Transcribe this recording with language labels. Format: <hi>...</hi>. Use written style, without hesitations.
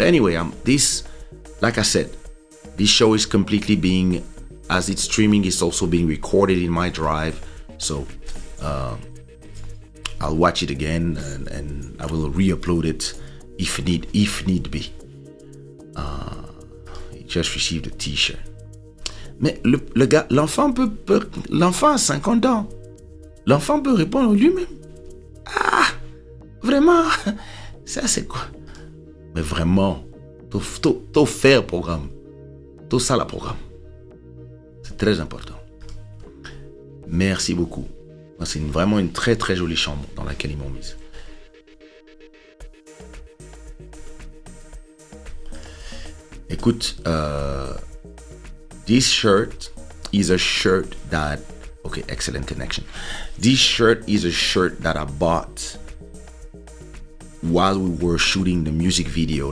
<en>Anyway, like I said, this show is completely being, as it's streaming, it's also being recorded in my drive. So I'll watch it again and I will re-upload it if need be. He just received a t-shirt.</en> <fr>Mais le gars, l'enfant a 50 ans. L'enfant peut répondre lui-même. Ah, vraiment, ça c'est quoi? Mais vraiment, tout faire programme. Tout ça, le programme. C'est très important. Merci beaucoup. C'est vraiment une très très jolie chambre dans laquelle ils m'ont mise. Écoute,</fr> <en>this shirt is a shirt that, okay, excellent connection. This shirt is a shirt that I bought while we were shooting the music video.</en>